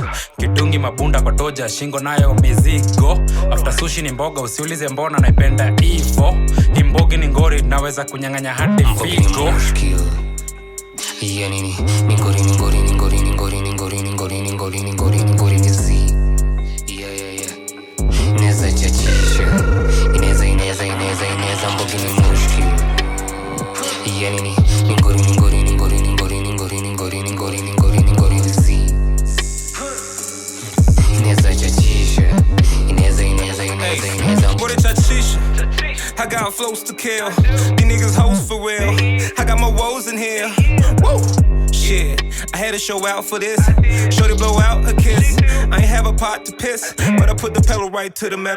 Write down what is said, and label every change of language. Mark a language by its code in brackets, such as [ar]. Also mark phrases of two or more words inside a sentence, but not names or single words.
[sw] Kidungi mabunda kwa toja shingo nayo mizigo. After sushi ni mboga usiulize mbona naipenda hivo. Mbogi ni ngori naweza kunyang'anya hadi figo. Mushkill. Yeah, nini ngori ni Z. Yeah. Ineza chachisha. Ineza Mbogi ni Mushkill. Yeah, nini ngori ni Z. Ineza chachisha. Ineza [en] What a chachisha. I got flows to kill. These niggas hoes for real. I got my woes in here. Woo! Shit, I had to show out for this. Shorty blow out a kiss. I ain't have a pot to piss, but I put the pedal right to the metal.